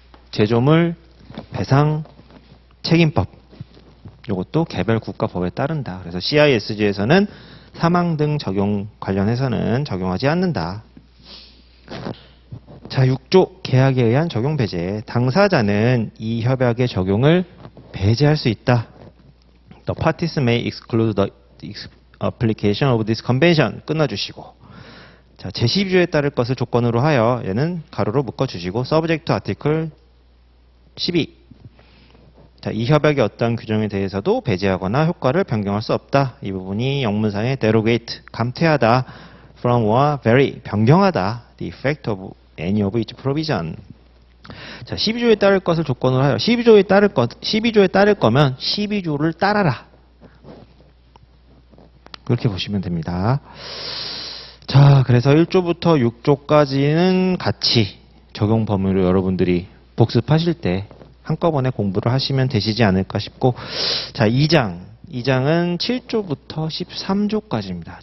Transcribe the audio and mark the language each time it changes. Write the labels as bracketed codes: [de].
[ko] 제조물 배상 책임법. 이것도 개별 국가법에 따른다. 그래서 CISG에서는 사망 등 적용 관련해서는 적용하지 않는다. 자, 6조 계약에 의한 적용 배제. 당사자는 이 협약의 적용을 배제할 수 있다. [en] The parties may exclude the application of this convention. [ko] 끊어주시고. 자, 제12조에 따를 것을 조건으로 하여 얘는 가로로 묶어주시고 [en] subject to article 12. [ko] 자, 이 협약의 어떠한 규정에 대해서도 배제하거나 효과를 변경할 수 없다. 이 부분이 영문상의 [en] derogate, 감퇴하다, from or vary, 변경하다, the effect of any of its provision. [ko] 자, 12조에 따를 것을 조건으로 하여 12조에 따를 거면 12조를 따라라. 그렇게 보시면 됩니다. 자, 그래서 1조부터 6조까지는 같이 적용 범위로 여러분들이 복습하실 때 한꺼번에 공부를 하시면 되시지 않을까 싶고, 자, 2장은 7조부터 13조까지입니다.